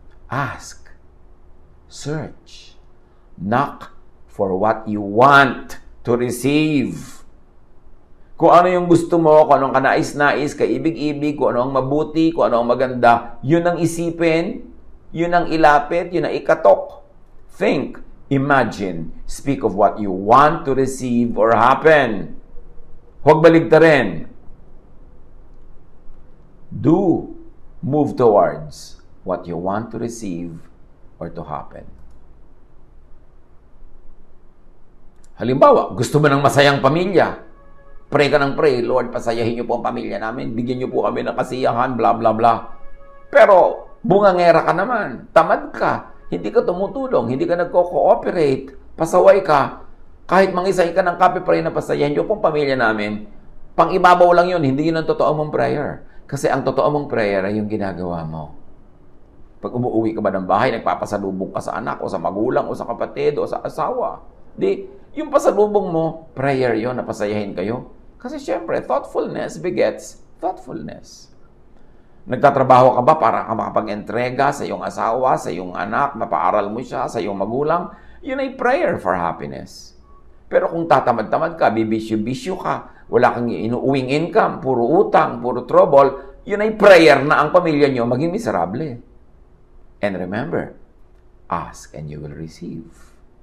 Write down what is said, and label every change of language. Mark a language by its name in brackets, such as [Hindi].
[English] Ask, search, knock for what you want to receive. [Filipino] Kung ano yung gusto mo, kung anong kanais-nais, kaibig-ibig, kung ano ang mabuti, kung ano ang maganda, yun ang isipin, yun ang ilapit, yun ang ikatok. [English] Think, imagine, speak of what you want to receive or happen. [Filipino] Huwag baligtarin. [English] Do, move towards what you want to receive or to happen. [Filipino] Halimbawa, gusto mo ng masayang pamilya. Pray ka ng pray, Lord, pasayahin niyo po ang pamilya namin. Bigyan niyo po kami ng kasiyahan, bla bla bla. Pero, bungangera ka naman, tamad ka, hindi ka tumutulong, hindi ka nagko-cooperate, pasaway ka, kahit mangisay ka ng kape, pray na pasayahin niyo pong pamilya namin, Pang-ibabaw lang yun, hindi yun ang totoo mong prayer. Kasi ang totoo mong prayer ay yung ginagawa mo. Pag umuwi ka ba ng bahay, nagpapasalubong ka sa anak, o sa magulang, o sa kapatid, o sa asawa. Di, yung pasalubong mo, prayer yon, napasayahin kayo. Kasi syempre, [English] thoughtfulness begets thoughtfulness. [Filipino] Nagtatrabaho ka ba para ka makapag-entrega sa iyong asawa, sa iyong anak, mapaaral mo siya, sa iyong magulang? Yun ay [English] prayer for happiness. [Filipino] Pero kung tatamad-tamad ka, bibisyo-bisyo ka, wala kang inuuwing income, puro utang, puro trouble, yun ay prayer na ang pamilya nyo maging miserable. [English] And remember, ask and you will receive.